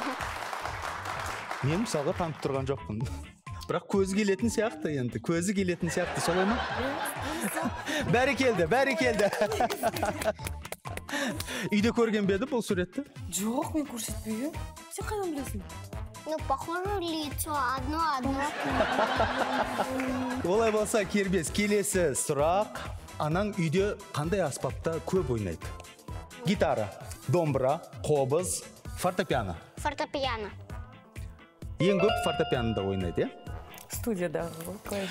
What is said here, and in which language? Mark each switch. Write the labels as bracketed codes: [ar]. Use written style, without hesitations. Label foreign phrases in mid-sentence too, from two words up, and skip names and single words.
[kk] Мен мысалға танып тұрған жоқпын. Бірақ көзі келетін сияқты енді. Солай ма? Бәрекелді. Үйде көрген бе еді бұл суретті? Жоқ, мен көрсетпеймін. Сен қайдан білесің? [ru] Ну, похоже лицо, одно. [kk] Олай болса, Кербез, келесі сұрақ. Анаң үйде қандай аспапта көп ойнайды? Гитара, домбыра, қобыз, фортепиано. Фортепиано. Ең көп фортепианода ойнайды, Студияда клавиш.